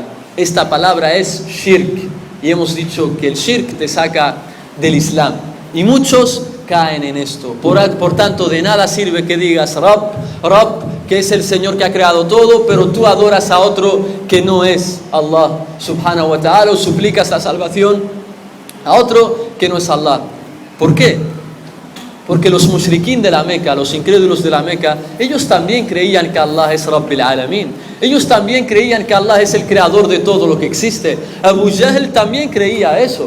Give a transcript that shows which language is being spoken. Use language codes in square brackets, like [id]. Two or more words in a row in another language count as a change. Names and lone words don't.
[es] Esta palabra es shirk. Y hemos dicho que el shirk te saca del Islam. Y muchos caen en esto. Por tanto, de nada sirve que digas Rabb, que es el Señor que ha creado todo, pero tú adoras a otro que no es Allah [ar] سبحانه وتعالى, [es] o suplicas la salvación a otro que no es Allah. ¿Por qué? Porque los mushriquín de la Meca, los incrédulos de la Meca, ellos también creían que Allah es [ar] رب العالمين. [es] Ellos también creían que Allah es el creador de todo lo que existe. Abu Jahl también creía eso.